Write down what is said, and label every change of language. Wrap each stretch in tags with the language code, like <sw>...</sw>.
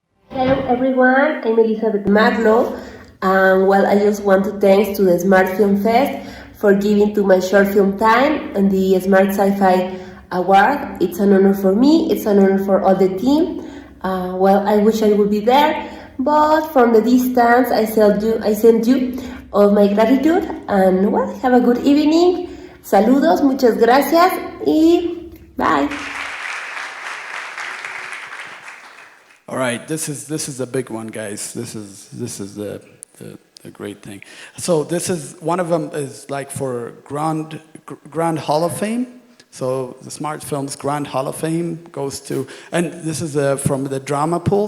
<en>Hello everyone, I'm Elizabeth Magno, and well, I just want to thank to the SmartPhilm Fest for giving to my short film Time and the Smart Sci-Fi Award. It's an honor for me, it's an honor for all the team. Well, I wish I would be there, but from the distance, I send you all my gratitude, and well, have a good evening.</en> <es>Saludos, muchas gracias, y bye.</es> <en>All right, this is a big one, guys. This is the great thing. So this is one of them is like for Grand Hall of Fame. So the Smart Films Grand Hall of Fame goes to, and this is from the drama pool.</en>